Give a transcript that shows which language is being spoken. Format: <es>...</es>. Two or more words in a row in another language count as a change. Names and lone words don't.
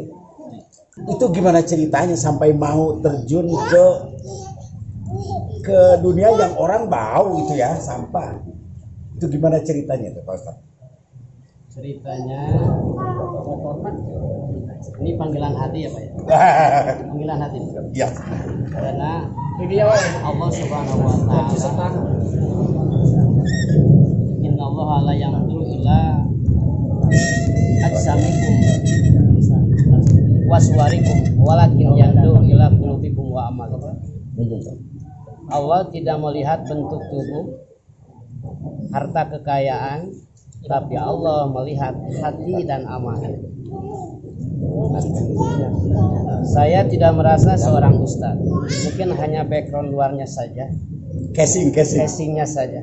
<id>Itu gimana ceritanya sampai mau terjun ke dunia yang orang bau gitu ya, sampah. Itu gimana ceritanya tuh Pak Ustadz? Ceritanya ini panggilan hati ya Pak ya. Panggilan hati. Ya. Karena Ini ya Pak.</id> <ar>الله سبحانه وتعالى إن الله لا ينظر إلى أجسامكم وصوركم ولكن ينظر إلى قلوبكم وأعمالكم.</ar> <id>Allah tidak melihat bentuk tubuh, harta kekayaan, tapi Allah melihat hati dan amal. Saya tidak merasa seorang ustadz, mungkin hanya background luarnya saja, casingnya saja.</id>